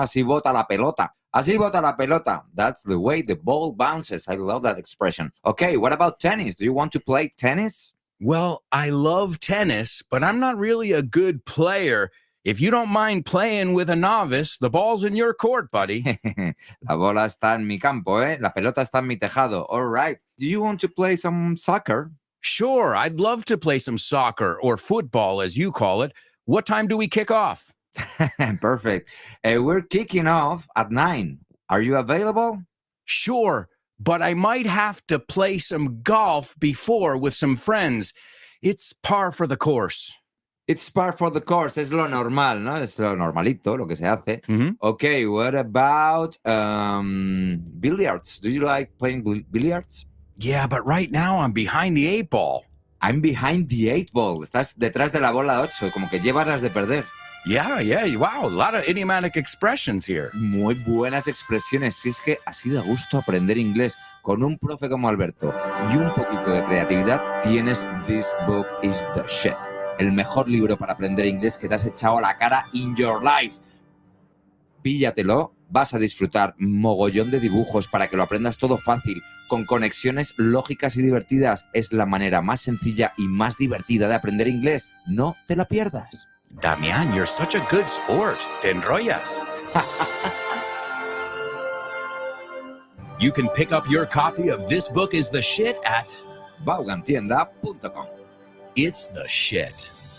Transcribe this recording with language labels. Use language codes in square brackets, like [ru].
[es] Así bota la pelota. Así bota la pelota. [en] That's the way the ball bounces. I love that expression. Okay, what about tennis? Do you want to play tennis? Well, I love tennis, but I'm not really a good player. If you don't mind playing with a novice, the ball's in your court, buddy. [es] La bola está en mi campo, ¿eh? La pelota está en mi tejado. [en] All right. Do you want to play some soccer? Sure, I'd love to play some soccer or football, as you call it. What time do we kick off? Perfect. We're kicking off at 9. Are you available? Sure, but I might have to play some golf before with some friends. It's par for the course. It's par for the course. [es] Es lo normal, ¿no? Es lo normalito, lo que se hace. Mhm. [en] Okay, what about billiards? Do you like playing billiards? Yeah, but right now I'm behind the 8 ball. I'm behind the 8 ball. [es] Estás detrás de la bola 8, como que llevas las de perder. [en] Yeah. Wow, a lot of idiomatic expressions here. [es] Muy buenas expresiones. Si es que así de gusto aprender inglés con un profe como Alberto y un poquito de creatividad, tienes This Book is the Shit. El mejor libro para aprender inglés que te has echado a la cara [en] in your life. [es] Píllatelo, vas a disfrutar mogollón de dibujos para que lo aprendas todo fácil, con conexiones lógicas y divertidas. Es la manera más sencilla y más divertida de aprender inglés. No te la pierdas. [en] Damián, you're such a good sport. [es] Te enrollas. [en] You can pick up your copy of This Book is the Shit at Vaughantienda.com. It's the Shit.